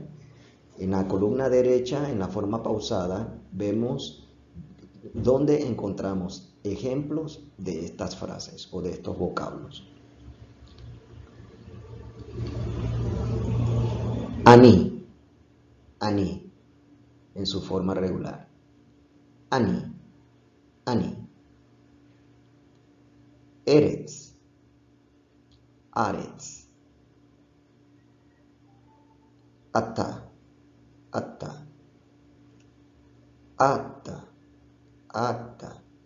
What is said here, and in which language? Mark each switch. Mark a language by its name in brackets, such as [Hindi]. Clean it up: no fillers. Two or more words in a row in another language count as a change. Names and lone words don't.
[Spanish] En la columna derecha, en la forma pausada, vemos dónde encontramos ejemplos de estas frases o de estos vocablos. [Hebrew] אני, אני, [Spanish] en su forma regular. [Hebrew] אני, אני. ארץ, ארץ. אתה, אתה. אתה, אתה.